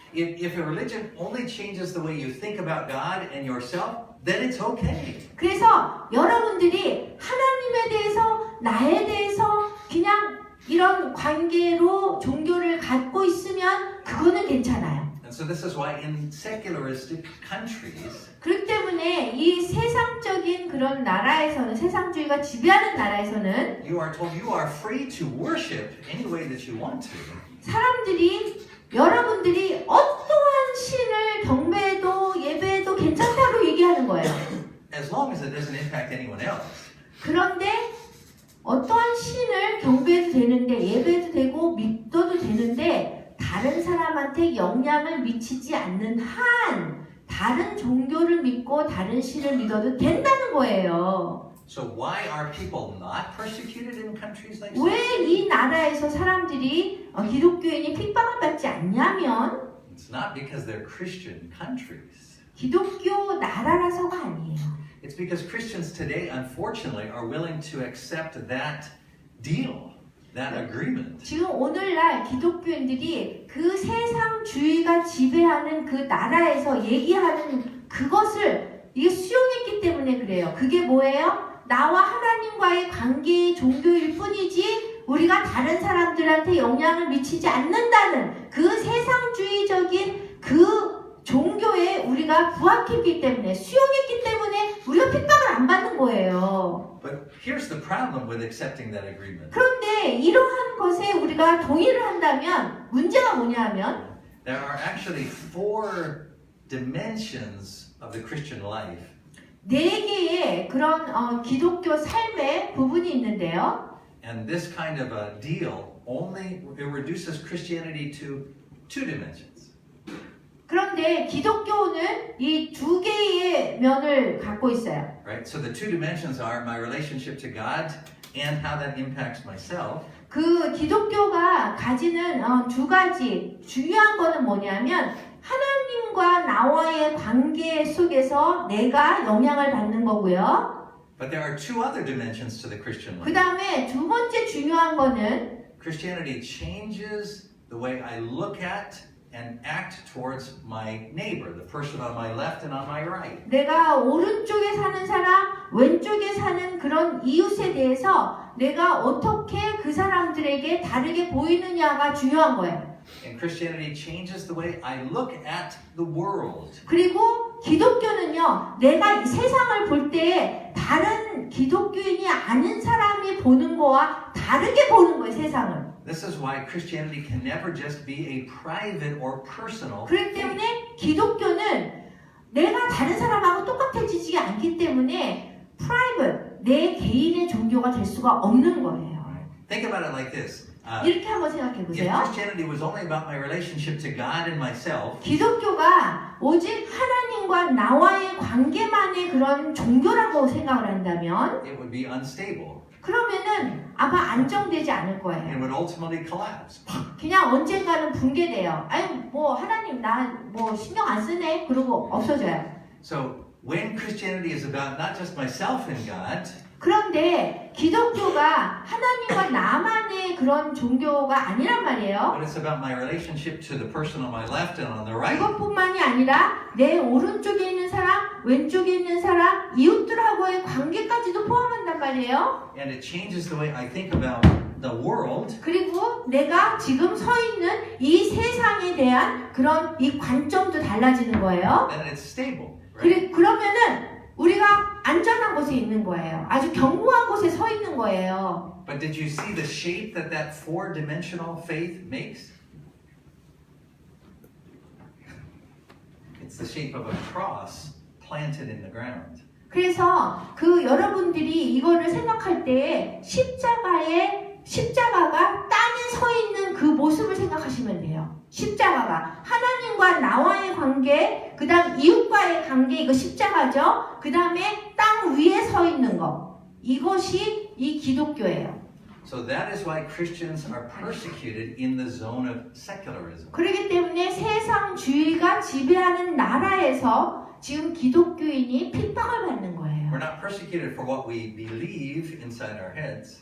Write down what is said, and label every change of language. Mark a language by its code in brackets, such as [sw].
[en] If a religion only changes the way you think about God and yourself, then it's okay. [ko] 그래서 여러분들이 하나님에 대해서 나에 대해서 그냥 이런 관계로 종교를 갖고 있으면 그거는 괜찮아요. [en] And so this is why in secularistic countries, [ko] 그렇기 때문에 이 세상적인 그런 나라에서는 세상주의가 지배하는 나라에서는 [en] you are told you are free to worship any way that you want to. [ko] 여러분들이 어떠한 신을 경배해도 예배해도 괜찮다고 얘기하는 거예요. [en] As long as it doesn't impact anyone else. [ko] 그런데 어떠한 신을 경배해도 되는데 예배해도 되고 믿어도 되는데 다른 사람한테 영향을 미치지 않는 한 다른 종교를 믿고 다른 신을 믿어도 된다는 거예요. [en] So why are people not persecuted in countries like [ko] 왜 이 나라에서 사람들이 기독교인이 핍박을 받지 않냐면 [en] It's not because they're Christian countries. [ko] 기독교 나라라서가 아니에요. [en] It's because Christians today, unfortunately, are willing to accept that deal, that agreement. [ko] 지금 오늘날 기독교인들이 그 세상주의가 지배하는 그 나라에서 얘기하는 그것을 이게 수용했기 때문에 그래요. 그게 뭐예요? 나와 하나님과의 관계의 종교일 뿐이지 우리가 다른 사람들한테 영향을 미치지 않는다는 그 세상주의적인 그 종교에 우리가 부합했기 때문에 수용했기 때문에 우리가 핍박을 안 받는 거예요. [en] But here's the problem with accepting that agreement. [ko] 그런데 이러한 것에 우리가 동의를 한다면 문제가 뭐냐 하면 [en] There are actually 4 dimensions of the Christian life. [ko] 4개의 그런 기독교 삶의 부분이 있는데요. [en] And this kind of a deal only it reduces Christianity to 2 dimensions. [ko] 그런데 기독교는 이 2개의 두개 면을 갖고 있어요. [en] Right? So the two dimensions are my relationship to God and how that impacts myself. [ko] 그 기독교가 가지는 두 가지 중요한 거는 뭐냐면 하나님과 나와의 관계 속에서 내가 영향을 받는 거고요. [en] But there are two other dimensions to the Christian 그 life. [ko] 다음에 두 번째 중요한 거는 [en] Christianity changes the way I look at and act towards my neighbor, the person on my left and on my right. [ko] 내가 오른쪽에 사는 사람, 왼쪽에 사는 그런 이웃에 대해서 내가 어떻게 그 사람들에게 다르게 보이느냐가 중요한 거예요. [en] And Christianity changes the way I look at the world. [ko] 그리고 기독교는요, 내가 이 세상을 볼 때 다른 기독교인이 아닌 사람이 보는 거와 다르게 보는 거예요, 세상을. [en] This is why Christianity can never just be a private or personal. [ko] 그렇기 때문에 기독교는 내가 다른 사람하고 똑같아지지 않기 때문에 private, 내 개인의 종교가 될 수가 없는 거예요. [en] Think about it like this. [ko] 이렇게 한번 생각해 [en] If [ko] 보세요. [en] Christianity was only about my relationship to God and myself, [ko] 기독교가 오직 하나님과 나와의 관계만의 그런 종교라고 생각을 한다면 [en] it would be unstable. [ko] 그러면은 아마 안정되지 않을 [en] It [ko] 거예요. [en] would ultimately collapse. [ko] 그냥 언젠가는 붕괴돼요. 아니 뭐 하나님 나 뭐 신경 안 쓰네 그러고 없어져요. [en] So when Christianity is about not just myself and God, [ko] 그런데 기독교가 하나님과 나만의 그런 종교가 아니란 말이에요. [en] but it's about my relationship to the person on my left and on the right. [ko] 그것뿐만이 아니라 내 오른쪽에 있는 사람, 왼쪽에 있는 사람, 이웃들하고의 관계까지도 포함한단 말이에요. [en] And it changes the way I think about the world. [ko] 그리고 내가 지금 서 있는 이 세상에 대한 그런 이 관점도 달라지는 거예요. [en] And it's stable. Right? [ko] 그러면은 우리가 안전한 곳에 있는 거예요. 아주 견고한 곳에 서 있는 거예요. [en] But did you see the shape that that four-dimensional faith makes? It's the shape of a cross planted in the ground. [ko] 그래서 그 여러분들이 이거를 생각할 때 십자가가 땅에 서 있는 그 모습을 생각하시면 돼요. 십자가가 하나님과 나와의 관계, 그 다음 이웃과의 관계, 이거 십자가죠. 그 다음에 땅 위에 서 있는 거, 이것이 이 기독교예요. [en] So that is why Christians are persecuted in the zone of secularism. [ko] 그렇기 때문에 세상주의가 지배하는 나라에서 지금 기독교인이 핍박을 받는 거예요. [en] We're not persecuted for what we believe inside our heads.